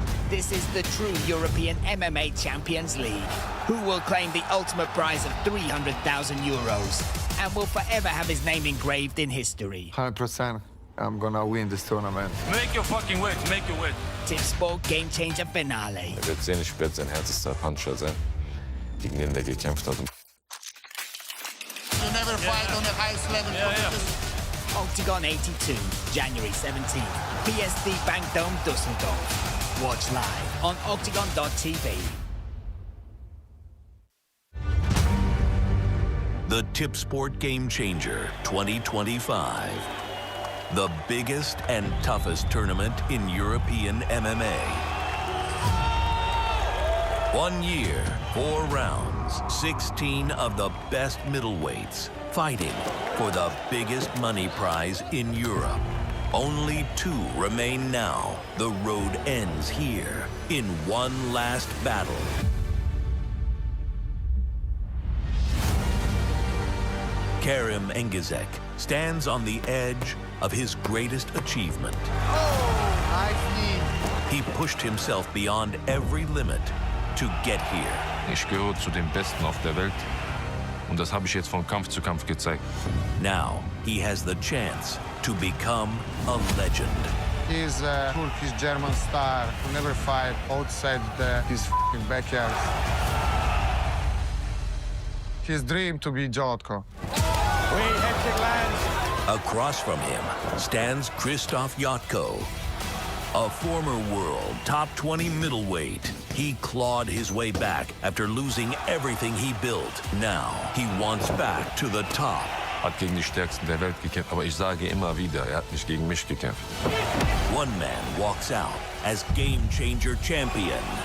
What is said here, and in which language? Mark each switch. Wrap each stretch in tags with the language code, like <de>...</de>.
<en>This is the true European MMA Champions League, who will claim the ultimate prize of €300,000 and will forever have his name engraved in history. 100%. I'm gonna win this tournament. Make your fucking weight, make your weight. Tip Sport Game Changer Finale.</en> <de>Wird sehen, ich werde sein härtester Puncher sein, gegen den der gekämpft hat.</de> <en>You never fight on the highest level. Octagon 82, January 17th, PSD Bank Dome, Düsseldorf. Watch live on octagon.tv. The Tip Sport Game Changer 2025. The biggest and toughest tournament in European MMA. 1 year, 4 rounds, 16 of the best middleweights fighting for the biggest money prize in Europe. Only 2 remain now. The road ends here in one last battle. Kerim ENGIZEK stands on the edge of his greatest achievement. Oh, nice knee. He pushed himself beyond every limit to get here.</en> <de>Ich gehöre zu den Besten auf der Welt. Und das habe ich jetzt von Kampf zu Kampf gezeigt.</de> <en>Now he has the chance to become a legend. He's a Turkish-German star who never fight outside his backyard. His dream to be JOTKO. Across from him stands Krzysztof JOTKO, a former world top 20 middleweight. He clawed his way back after losing everything he built. Now he wants back to the top.</en> <de>Hat gegen die Stärksten der Welt gekämpft, aber ich sage immer wieder, hat nicht gegen mich gekämpft.</de> <en>One man walks out as Game Changer champion.</en>